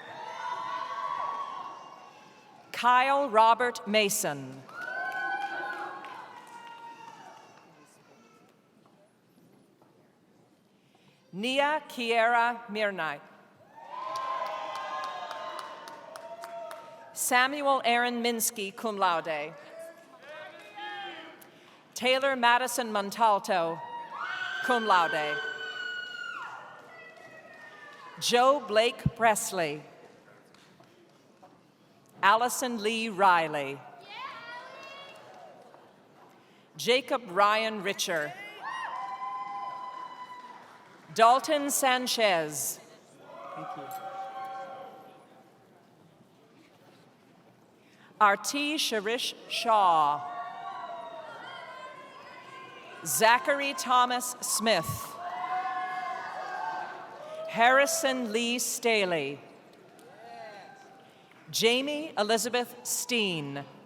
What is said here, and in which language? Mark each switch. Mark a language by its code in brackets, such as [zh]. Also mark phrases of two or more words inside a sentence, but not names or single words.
[en] Kyle Robert Mason. Nia Kiera Mirnight. Samuel Aaron Minsky, [la] cum laude. [en] Taylor Madison Montalto, [la] cum laude. [en] Joe Blake Presley. Allison Lee Riley. Jacob Ryan Richer. Dalton Sanchez. Thank you. Arti Sharish Shaw. Zachary Thomas Smith. Harrison Lee Staley. Jamie Elizabeth Steen.